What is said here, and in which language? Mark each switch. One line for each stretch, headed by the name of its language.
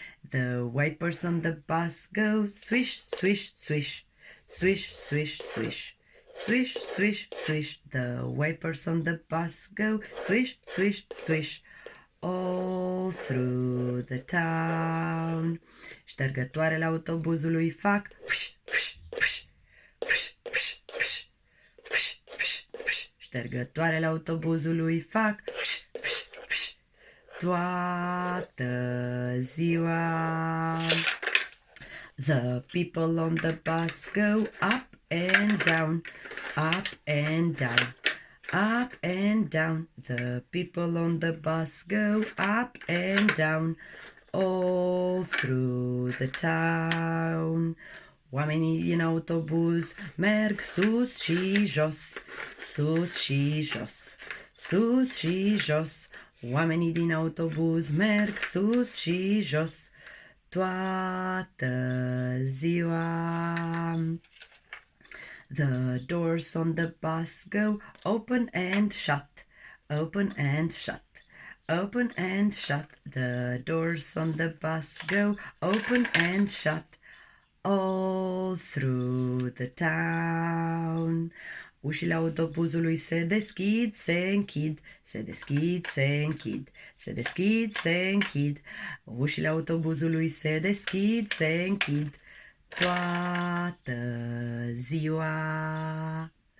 English: The wipers on the bus go swish, swish, swish, swish, swish, swish, swish, swish, swish. The wipers on the bus go swish, swish, swish, all through the town.
Romanian: Ștergătoarele autobuzului fac fâș, fâș, fâș, fâș, fâș, fâș, fâș, fâș, fâș. Ștergătoarele autobuzului fac fâș, fâș, fâș, toată ziua.
English: The people on the bus go up and down, up and down, up and down. The people on the bus go up and down, all through the town.
Romanian: Oamenii din autobuz merg sus și jos, sus și jos, sus și jos. Oamenii din autobuz merg sus și jos, toată ziua.
English: The doors on the bus go open and shut, open and shut, open and shut. The doors on the bus go open and shut, all through the town.
Romanian: Ușile autobuzului se deschid, se închid, se deschid, se închid, se deschid, se închid. Ușile autobuzului se deschid, se închid, toată ziua.